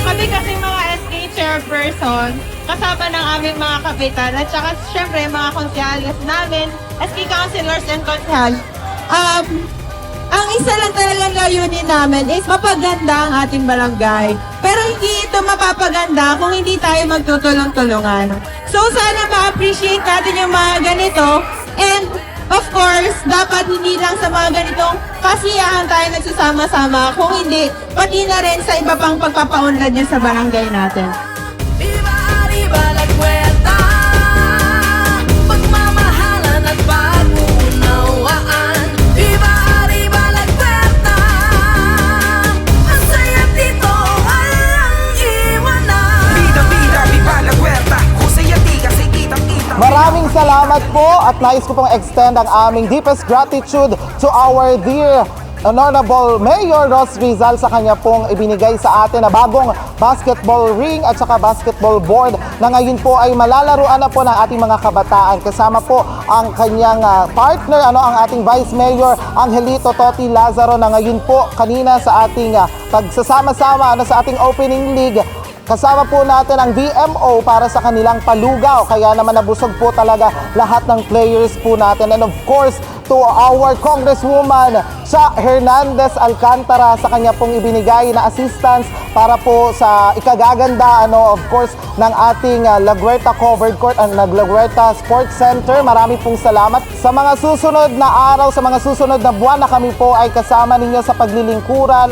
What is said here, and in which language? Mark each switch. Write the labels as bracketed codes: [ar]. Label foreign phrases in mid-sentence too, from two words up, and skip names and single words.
[tl] Kami kasi mga SK chairperson, kasama ng aming mga kapitan at saka syempre mga konsyales namin, [en] SK councilors [tl] and konsyal. Ang isa lang talagang layunin namin is mapaganda ang ating barangay. Pero hindi ito mapapaganda kung hindi tayo magtutulong-tulungan. So sana ma-appreciate natin yung mga ganito. [en] And of course, [tl] dapat hindi lang sa mga ganitong kasiyahan tayo nagsasama-sama. Kung hindi, pati na rin sa iba pang pagpapaunlad niya sa barangay natin. [es] Viva arriba la cuenta, [tl] pagmamahalan at pag-unawaan. [es] Viva arriba la cuenta, [tl] ang saya dito walang iwanan. [es] Vida, vida, viva la huerta. Jose y a ti, [tl] kasi kitang-kita. Maraming salamat po at nais ko pong extend ang aming [en] deepest gratitude to our dear Honorable Mayor [tl] Ros Rizal sa kanya pong ibinigay sa atin na bagong [en] basketball ring [tl] at saka [en] basketball board [tl] na ngayon po ay malalaruan na po ng ating mga kabataan. Kasama po ang kanyang partner, ang ating Vice Mayor Angelito Toti Lazaro na ngayon po kanina sa ating pagsasama-sama sa ating [en] opening league. [tl] Kasama po natin ang VMO para sa kanilang palugaw. Kaya naman nabusog po talaga lahat ng players po natin. [en] And of course, to our Congresswoman [tl] sa Hernandez Alcantara sa kanya pong ibinigay na assistance para po sa ikagaganda [en] of course [tl] ng ating Laguerta Covered Court ang Laguerta Sports Center. Marami pong salamat. Sa mga susunod na araw, sa mga susunod na buwan na kami po ay kasama ninyo sa paglilingkuran.